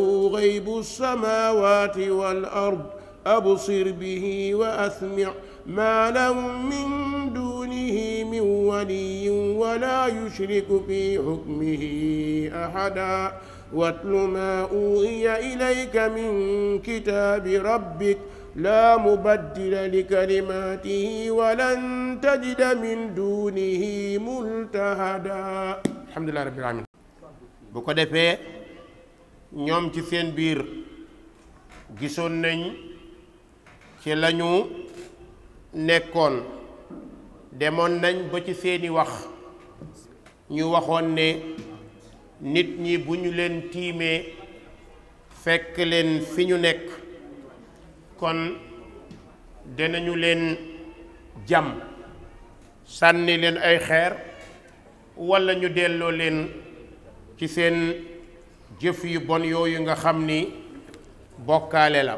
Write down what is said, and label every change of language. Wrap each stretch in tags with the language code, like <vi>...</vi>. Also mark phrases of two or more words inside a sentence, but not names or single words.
<ar>غيب السماوات والأرض أبصر به وأسمع ما لهم من دونه من ولي ولا يشرك في حكمه أحدا واتل ما أوحي إليك من كتاب ربك لا مبدل لكلماته ولن تجد من دونه ملتحدا. الحمد لله رب العالمين.</ar> <wo>bu ko defee ñoom ci seen biir gisoon nañ ci lañu nekkoon, demoon nañ ba ci seeni wax ñu waxoon ne nit ñi bu ñu leen tiimee fekk leen fi ñu nekk kon dinañu leen jam sànni leen ay xeer walla ñu delloo leen ci seen jëf yu bon yooyu nga xam ni bokkaale la.</wo>